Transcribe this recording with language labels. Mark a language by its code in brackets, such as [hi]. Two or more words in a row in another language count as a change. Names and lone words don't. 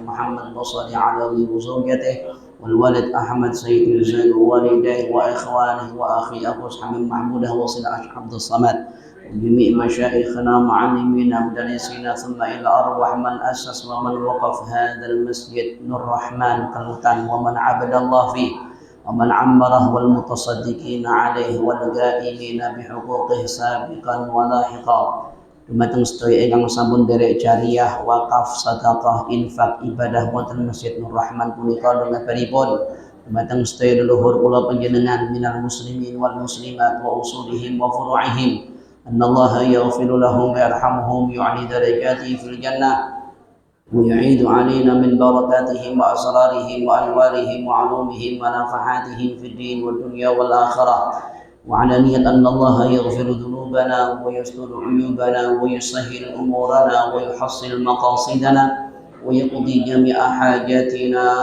[ar] محمد بصري علوي وزوجته والوالد أحمد سيد الزين ووالديه وإخوانه وأخي أبو حميد محمود وصل عبد الصمد وجميع مشايخنا معلمينا مدرسينا ثم إلى أرواح من أسس ومن وقف هذا المسجد نور الرحمن كالوتان ومن عبد الله فيه ومن عمره والمتصدقين عليه والقائمين بحقوقه سابقا ولاحقا [jv] dumateng sedaya ingkang sampun derek jariyah wakaf sedekah infak ibadah wonten Masjid Nur Rahman punika dhumatipun dumateng sedaya leluhur kula panjenengan [ar] من المسلمين والمسلمات وأصولهم وفروعهم أن الله يغفر لهم ويرحمهم يعلي درجاتهم في الجنة ويعيد علينا من بركاتهم وأسرارهم وأنوارهم وعلومهم ونفحاتهم في الدين والدنيا والآخرة وعلى نية أن الله يغفر ذنوبنا ويستر عيوبنا ويسهل أمورنا ويحصل مقاصدنا ويقضي جميع حاجاتنا